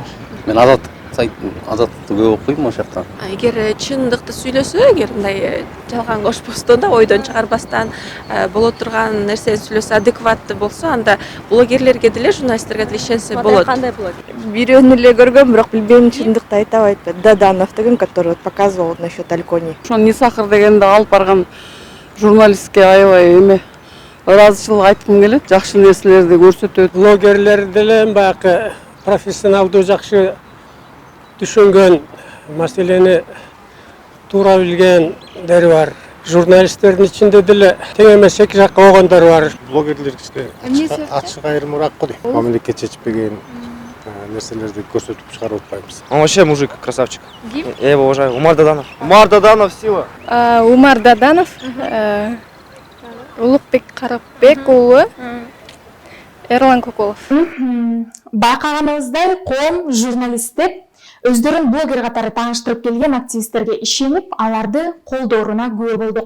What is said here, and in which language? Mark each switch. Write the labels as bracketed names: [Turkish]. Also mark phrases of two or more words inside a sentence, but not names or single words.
[Kyrgyz] Мен Азаттыкты көп окуйм ошол жакта. Эгер чындыкты сүйлөсө, эгер мындай жалган кошпостон да ойдон чыгарбастан боло турган нерсени сүйлөсө, адекваттуу болсо, анда блогерлерге деле, журналисттерге деле ишенсе болот. Кандай блогер? Бирөөнү эле көргөм, бирок билбейм, чындыкты айта албайт. Даданов деген, [Russian] который показывал насчет Алькони. [Kyrgyz] Ошо Нисахыр дегенди алып барган журналистке аябай ыраазычылык айткым келет. Жакшы нерселерди көрсөтөт. Блогерлер деле баягы профессионалдуу жакшы түшөнгөн, маселени туура билгендери бар. Журналисттердин ичинде деле тең эмес эки жакка болгондор бар. Блогерлер ачык айырмыраак го дейм. Мамлекет чечпеген нерселерди көрсөтүп чыгарып атпайбыз. [Russian] Он вообще мужик, красавчик. Я его уважаю. Умар Даданов. Умар Даданов, сила. Умар Даданов, Улукбек Карапбек уулу, Эрлан Көкөев. [Kyrgyz] Байкаганыбыздай, коом журналисттер өздөрүн блогер катары тааныштырып келген активисттерге ишенип, аларды колдооруна күбө болдук.